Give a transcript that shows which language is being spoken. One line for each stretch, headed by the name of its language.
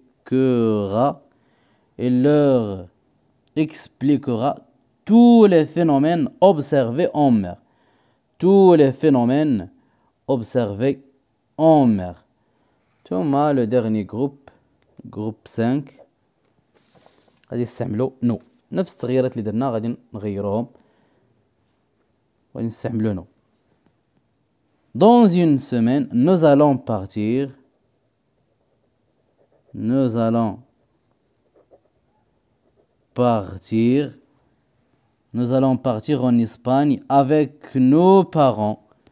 French: Il leur expliquera tous les phénomènes observés en mer. Tous les phénomènes observés en mer.
Arabic: ثم
French: le dernier groupe
Arabic: 5 غادي نستعملوا نو. نفس التغييرات اللي درنا غادي نغيروهم. غادي نستعملوا نو.
French: Dans une semaine, nous allons partir. Nous allons partir en Espagne avec nos parents.